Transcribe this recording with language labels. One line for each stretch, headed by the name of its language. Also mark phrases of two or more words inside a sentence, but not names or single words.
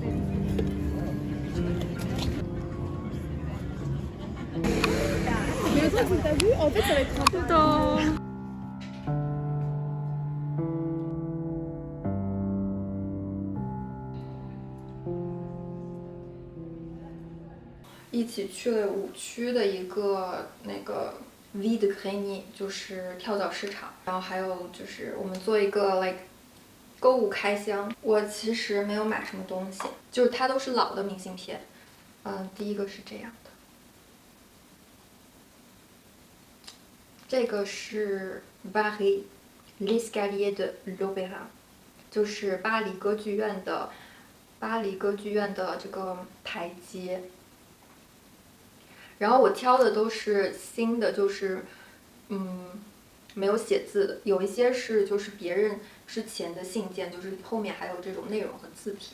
French: Mais toi, t'as vu, en fait, ça va être un peu.
Chinese: 一起去了5区的一个那个
French: Vide Grenier，
Chinese: 就是跳蚤市场。然后还有就是我们做一个 购物开箱。我其实没有买什么东西，就是它都是老的明信片。第一个是这样的，这个是
French: Paris l'Escalier de l'Opéra，
Chinese: 就是巴黎歌剧院的这个台阶。然后我挑的都是新的，就是没有写字的，有一些是就是别人之前的信件，就是后面还有这种内容和字体。